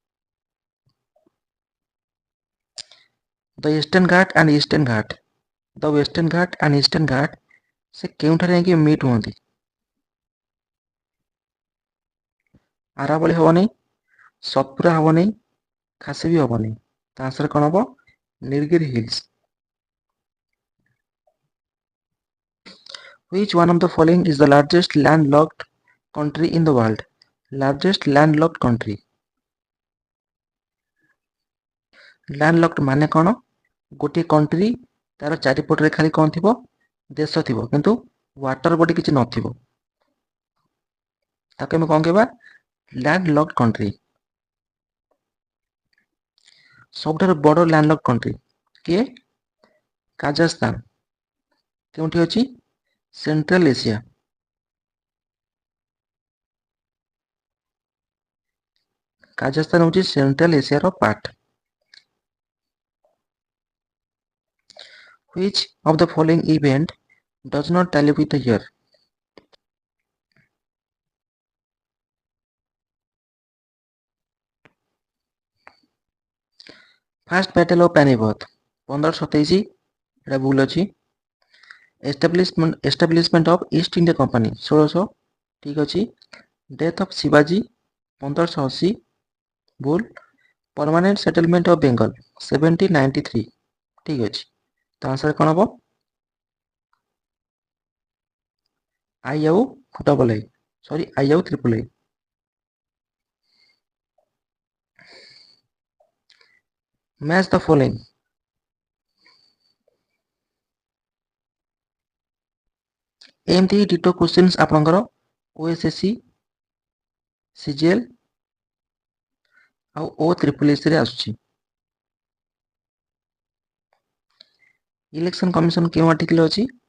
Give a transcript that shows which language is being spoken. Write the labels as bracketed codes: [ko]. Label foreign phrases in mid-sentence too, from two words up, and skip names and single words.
[en] The Eastern Ghat and Eastern Ghat. The Western Ghat and Eastern Ghat [or] ସେ କେଉଁଠାରେ ଯାଇକି ମିଟ୍ ହୁଅନ୍ତି? ଆରାବଳି ହବନି, ସତପୁରା ହବନି, ଖାସି ବି ହବନି। ତା ଆନ୍ସର କଣ ହବ? ନୀଳଗିରି ହିଲ୍ସ। [en] Which one of the following is the largest landlocked country in the world? Largest landlocked country. [or] Landlocked ମାନେ କଣ? ଗୋଟିଏ କଣ୍ଟ୍ରି ତାର ଚାରିପଟରେ ଖାଲି କଣ ଥିବ? ଦେଶ ଥିବ କିନ୍ତୁ [en] water body [or] କିଛି ନଥିବ। ତାକୁ ଆମେ କଣ କହିବା? [en] landlocked country। [or] ସବୁଠାରୁ ବଡ [en] landlocked country [or] କିଏ? କାଜାଖସ୍ତାନ। କେଉଁଠି ଅଛି? ସେଣ୍ଟ୍ରାଲ ଏସିଆ। କାଜାଖସ୍ତାନ ହେଉଛି ସେଣ୍ଟ୍ରାଲ ଏସିଆର ପାର୍ଟ। [en] Which of the following event does not tally with the year? First battle of Panipat 1527 [or] ଏଟା ଭୁଲ ଅଛି। [en] Establishment of East India Company 1600 [or] ଠିକ ଅଛି। [en] Death of Shivaji 1580 ଭୁଲ। Permanent Settlement of Bengal 1793 [or] ଠିକ ଅଛି। ତ ଆନ୍ସର କଣ ହବ? I ଆଉ [en] double I [or] ସରି I ଆଉ [en] triple I. Match the following. [or] ଏମିତି [en] ditto questions [or] ଆପଣଙ୍କର OSSC, CGL ଆଉ O SSS ରେ ଆସୁଛି। ଇଲେକ୍ସନ କମିଶନ କେଉଁ ଆର୍ଟିକଲ ଅଛି?